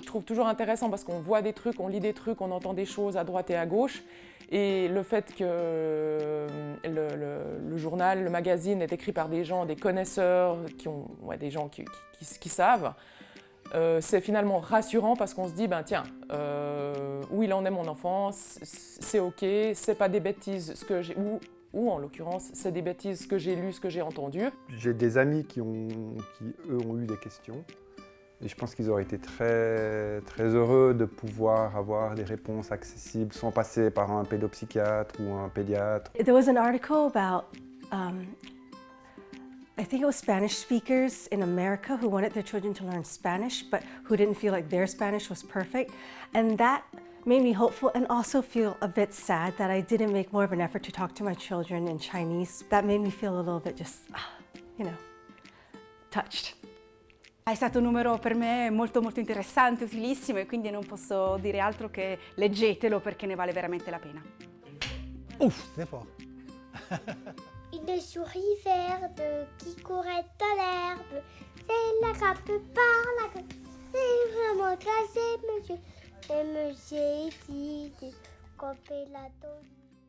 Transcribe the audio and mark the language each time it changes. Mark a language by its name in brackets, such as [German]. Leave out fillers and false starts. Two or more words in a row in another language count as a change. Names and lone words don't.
[French] Je trouve toujours intéressant parce qu'on voit des trucs, on lit des trucs, on entend des choses à droite et à gauche. Et le fait que le journal, le magazine est écrit par des gens, des connaisseurs, des gens qui savent, c'est finalement rassurant parce qu'on se dit, ben tiens, où il en est mon enfant, c'est ok, c'est pas des bêtises ce que j'ai, ou en l'occurrence, c'est des bêtises ce que j'ai lu, ce que j'ai entendu. J'ai des amis qui eux ont eu des questions. Et je pense qu'ils auraient été très heureux de pouvoir avoir des réponses accessibles sans passer par un pédopsychiatre ou un pédiatre. [English] There was an article about, I think it was Spanish speakers in America who wanted their children to learn Spanish, but who didn't feel like their Spanish was perfect. And that made me hopeful and also feel a bit sad that I didn't make more of an effort to talk to my children in Chinese. That made me feel a little bit just, touched. [Italian] È stato un numero per me molto interessante, utilissimo, e quindi non posso dire altro che leggetelo perché ne vale veramente la pena. [French] Ouf, c'est fort. Une souris verte qui courait dans l'herbe, c'est la grappe par la grappe, c'est vraiment classé, monsieur. Et monsieur dit de couper la donne.